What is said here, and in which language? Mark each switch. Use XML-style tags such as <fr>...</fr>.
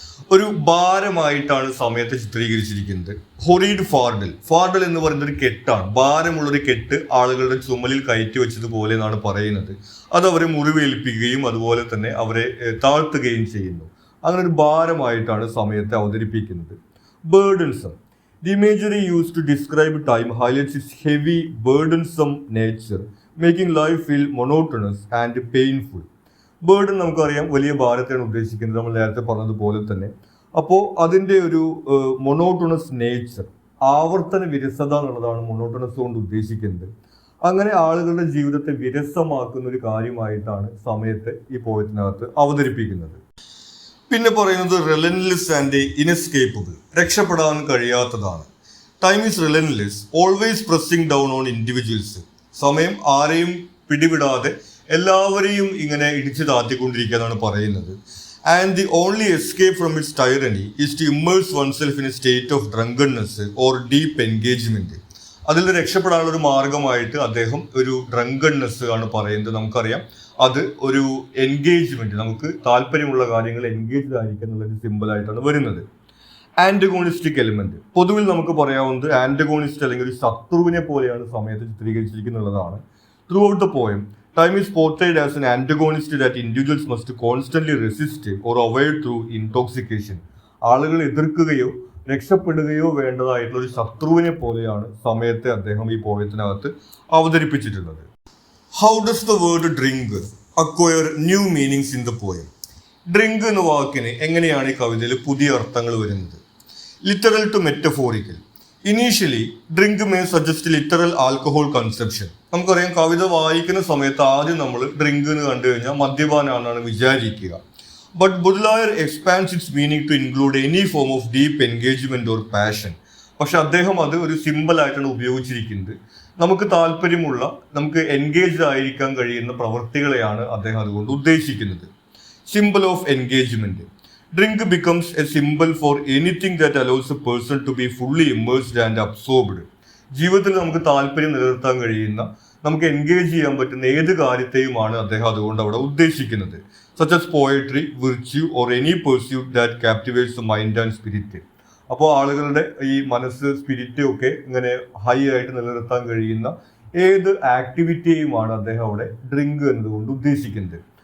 <ml>ഒരു ഭാരമായിട്ടാണ് സമയത്തെ ചിത്രീകരിച്ചിരിക്കുന്നത്. ഹൊറീഡ് ഫാർഡൽ. ഫാർഡൽ എന്ന് പറയുന്നത് ഒരു കെട്ടാണ്, ഭാരമുള്ളൊരു കെട്ട് ആളുകളുടെ ചുമലിൽ കയറ്റി വെച്ചതുപോലെ എന്നാണ് പറയുന്നത്. അത് അവരെ മുറിവേൽപ്പിക്കുകയും അതുപോലെ തന്നെ അവരെ താഴ്ത്തുകയും ചെയ്യുന്നു. അങ്ങനെ ഒരു ഭാരമായിട്ടാണ് സമയത്തെ അവതരിപ്പിക്കുന്നത്.</ml> <en>Burdensome. The imagery used to describe time highlights its heavy, burdensome nature, making life feel monotonous and painful.</en> <ml>Burden നമുക്കറിയാം, വലിയ ഭാരത്തെയാണ് ഉദ്ദേശിക്കുന്നത്, നമ്മൾ നേരത്തെ പറഞ്ഞതുപോലെ തന്നെ. അപ്പോൾ അതിൻ്റെ ഒരു മൊണോട്ടണസ് നേച്ചർ, ആവർത്തന വിരസത എന്നുള്ളതാണ് മൊണോട്ടണസ് കൊണ്ട് ഉദ്ദേശിക്കുന്നത്. അങ്ങനെ ആളുകളുടെ ജീവിതത്തെ വിരസമാക്കുന്ന ഒരു കാര്യമായിട്ടാണ് സമയത്തെ ഈ പോയത്തിനകത്ത് അവതരിപ്പിക്കുന്നത്. പിന്നെ പറയുന്നത്</ml> <en>Relentless and inescapable.</en> <ml>രക്ഷപ്പെടാൻ കഴിയാത്തതാണ്.</ml> <en>Time is relentless, always pressing down on individuals.</en> <ml>സമയം ആരെയും പിടിവിടാതെ എല്ലാവരെയും ഇങ്ങനെ ഇടിച്ചു താത്തിക്കൊണ്ടിരിക്കുക എന്നാണ് പറയുന്നത്.</ml> <en>And the only escape from its tyranny is to immerse oneself in a state of drunkenness or deep engagement.</en> <ml>അതിൽ രക്ഷപ്പെടാനുള്ള ഒരു മാർഗമായിട്ട് അദ്ദേഹം ഒരു ഡ്രങ്കൺനെസ് ആണ് പറയുന്നത്. നമുക്കറിയാം, അത് ഒരു എൻഗേജ്മെന്റ്, നമുക്ക് താല്പര്യമുള്ള കാര്യങ്ങൾ എൻഗേജ്ഡ് ആയിരിക്കുക എന്നുള്ളൊരു സിമ്പിളായിട്ടാണ് വരുന്നത്.</ml> <en>Antagonistic element.</en> <ml>പൊതുവിൽ നമുക്ക് പറയാവുന്നത് ആന്റഗോണിസ്റ്റ് അല്ലെങ്കിൽ ഒരു ശത്രുവിനെ പോലെയാണ് സമയത്ത് ചിത്രീകരിച്ചിരിക്കുന്നുള്ളതാണ്.</ml> <en>Throughout the poem, time is portrayed as an antagonist that individuals must constantly resist or avoid through intoxication.</en> <ml>ആളുകൾ എതിർക്കുകയോ രക്ഷപ്പെടുകയോ വേണ്ടതായിട്ടുള്ള ഒരു ശത്രുവിനെ പോലെയാണ് സമയത്തെ അദ്ദേഹം ഈ പോയത്തിനകത്ത് അവതരിപ്പിച്ചിട്ടുള്ളത്.</ml> <en>How does the word drink acquire new meanings in the poem?</en> <ml>Drink എന്ന വാക്കിന് എങ്ങനെയാണ് ഈ കവിതയിൽ പുതിയ അർത്ഥങ്ങൾ വരുന്നത്?</ml> <en>Literal to metaphorical. Initially drink may suggest literal alcohol conception.</en> <ml>നമുക്കറിയാം, കവിത വായിക്കുന്ന സമയത്ത് ആദ്യം നമ്മൾ ഡ്രിങ്ക് എന്ന് കണ്ടു കഴിഞ്ഞാൽ മദ്യപാനാണെന്നാണ് വിചാരിക്കുക.</ml> <en>But Baudelaire expands its meaning to include any form of deep engagement or passion.</en> <ml>പക്ഷെ അദ്ദേഹം അത് ഒരു സിമ്പിളായിട്ടാണ് ഉപയോഗിച്ചിരിക്കുന്നത്. നമുക്ക് താല്പര്യമുള്ള, നമുക്ക് എൻഗേജ്ഡ് ആയിരിക്കാൻ കഴിയുന്ന പ്രവൃത്തികളെയാണ് അദ്ദേഹം അതുകൊണ്ട് ഉദ്ദേശിക്കുന്നത്.</ml> <en>Simple of engagement. Drink becomes a symbol for anything that allows a person to be fully immersed and absorbed.</en> <ml>ജീവിതത്തിൽ നമുക്ക് താല്പര്യം നിലനിർത്താൻ കഴിയുന്ന, നമുക്ക് എൻഗേജ് ചെയ്യാൻ പറ്റുന്ന ഏത് കാര്യത്തെയുമാണ് അദ്ദേഹം അതുകൊണ്ട് അവിടെ ഉദ്ദേശിക്കുന്നത്.</ml> <en>Such as poetry, virtue or any pursuit that captivates the mind and spirit.</en> <ml>അപ്പോൾ ആളുകളുടെ ഈ മനസ്സ്, സ്പിരിറ്റ് ഒക്കെ ഇങ്ങനെ ഹൈ ആയിട്ട് നിലനിർത്താൻ കഴിയുന്ന ഏത് ആക്ടിവിറ്റിയെയുമാണ് അദ്ദേഹം അവിടെ ഡ്രിങ്ക് എന്നതുകൊണ്ട് ഉദ്ദേശിക്കുന്നത്.</ml>